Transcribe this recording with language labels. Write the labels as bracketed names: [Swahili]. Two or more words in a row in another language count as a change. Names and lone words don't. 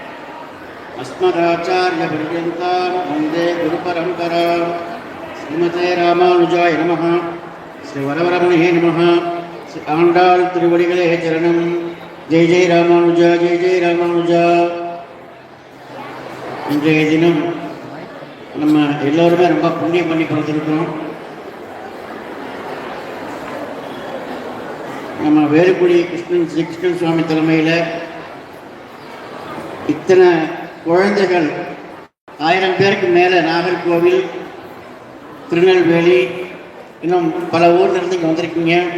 [Sanskrit] अस्मदाचार्यपर्यन्तां वन्दे गुरुपरम्परां श्रीमते रामानुजाय नमः. श्रीवरवरमुनिः नमः. श्री आण्डाळ் [Tamil] திருவடிகளே சரணம். ஜெய் ஜெய் ராமானுஜா, ஜெய் ஜெய் ராமானுஜா. இன்றைய தினம் நம்ம எல்லோருமே ரொம்ப புண்ணியம் பண்ணி கொடுத்துருக்கோம். நம்ம வேலுக்குடி ஸ்ரீகிருஷ்ணன் சுவாமி தலைமையில் இத்தனை குழந்தைகள் 1000 பேருக்கு மேலே நாகர்கோவில், திருநெல்வேலி, இன்னும் பல ஊர்ல இருந்து இங்கே வந்திருக்கீங்க.